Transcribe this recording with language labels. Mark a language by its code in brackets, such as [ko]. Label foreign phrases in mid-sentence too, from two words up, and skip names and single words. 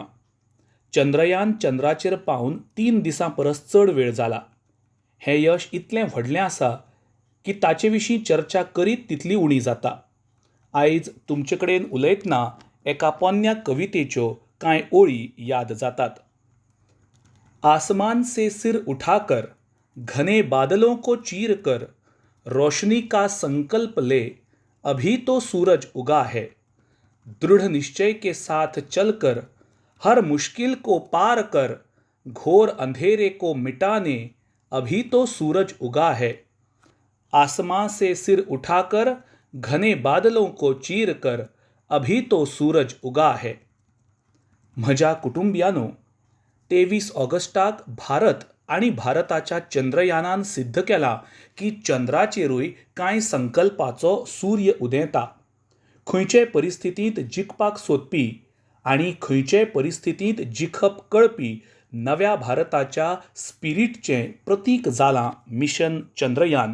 [kok] चंद्रयान चंद्राचेर पावून 3 दिसां परस चड वेळ जाला. हें यश इतलें व्हडलें आसा की ताचे विशीं चर्चा करीत तितली उणी जाता. आयज तुमचे कडेन उलयतना एका पोन्न्या कवितेच्यो कांय ओळी याद जातात. [hi] आसमान से सिर उठाकर घने बादलों को चीर कर रोशनी का संकल्प ले, अभी तो सूरज उगा है. दृढ़ निश्चय के साथ चलकर हर मुश्किल को पार कर, घोर अंधेरे को मिटाने अभी तो सूरज उगा है. आसमां से सिर उठाकर घने बादलों को चीर कर, अभी तो सूरज उगा है. [kok] म्हज्या कुटुंबियानो, 23 ऑगस्टाक भारत आणि भारताच्या चंद्रयानान सिद्ध केला की चंद्राचेरूय कांय संकल्पाचो सूर्य उदेता. खंयचे परिस्थितींत जिखपाक सोदपी आनी खंयचे परिस्थितींत जिखप कळपी नव्या भारताच्या स्पिरिटचें प्रतीक जालां मिशन चंद्रयान.